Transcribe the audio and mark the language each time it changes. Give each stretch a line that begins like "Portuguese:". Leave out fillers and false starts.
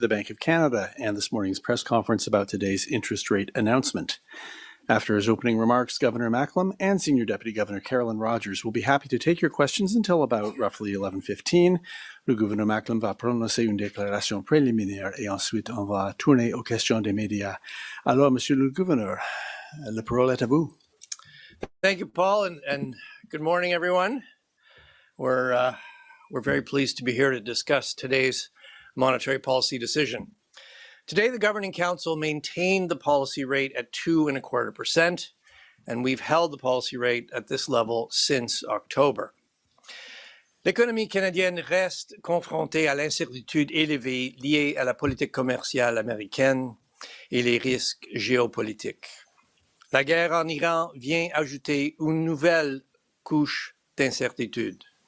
English: the Bank of Canada and this morning's press conference about today's interest rate announcement. After his opening remarks, Governor Macklem and Senior Deputy Governor Carolyn Rogers will be happy to take your questions until about roughly 11:15.
French: Le gouverneur Macklem va prononcer une déclaration préliminaire et ensuite on va tourner aux questions des médias. Alors, Monsieur le Gouverneur, la parole est à vous.
English: Thank you, Paul, and good morning, everyone. We're very pleased to be here to discuss today's monetary policy decision. Today, the Governing Council maintained the policy rate at 2.25%, and we've held the policy rate at this level since October.
French: L'économie canadienne reste confrontée à l'incertitude élevée liée à la politique commerciale américaine et les risques géopolitiques. La guerre en Iran vient ajouter une nouvelle couche d'incertitude.